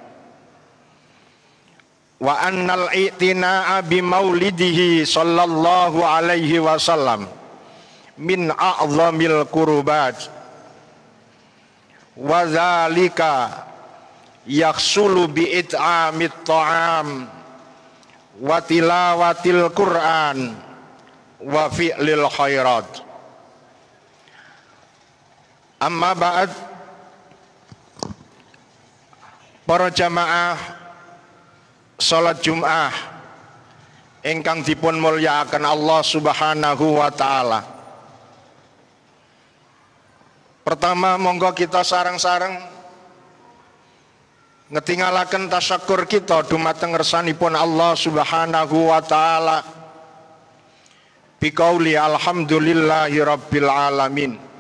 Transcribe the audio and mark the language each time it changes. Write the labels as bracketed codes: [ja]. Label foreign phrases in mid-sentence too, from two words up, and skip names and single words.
[ar] وأن الاعتناء بمولده صلى الله عليه وسلم من أعظم القربات وذلك يحصل بإطعام الطعام وتلاوة القرآن وفعل الخيرات. أما بعد, [jv] para jamaah salat Jumat ingkang dipun mulyakaken Allah [ar] سبحانه وتعالى. [jv] Pertama, monggo kita sareng-sareng ngetingalaken tasyakur kita dumateng ngersanipun Allah [ar] سبحانه وتعالى بقول الحمد لله رب العالمين.